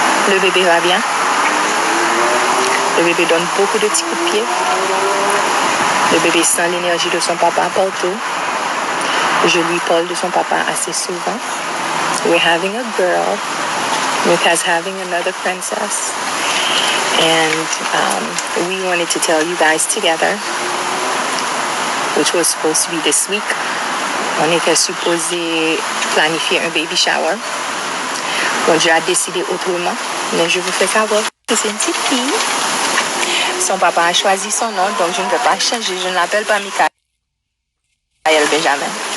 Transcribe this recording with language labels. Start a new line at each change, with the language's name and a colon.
French: Le bébé va bien. Le bébé donne beaucoup de petits coups de pied. Le bébé sent l'énergie de son papa partout. Je lui parle de son papa assez souvent.
English: We're having a girl. Mika's having another princess. And we wanted to tell you guys together, which was supposed to be this week.
French: On était supposé planifier un baby shower. Bon, Dieu a décidé autrement, mais je vous fais savoir que c'est une petite fille. Son papa a choisi son nom, donc je ne vais pas changer. Je ne l'appelle pas Mikaël Benjamin.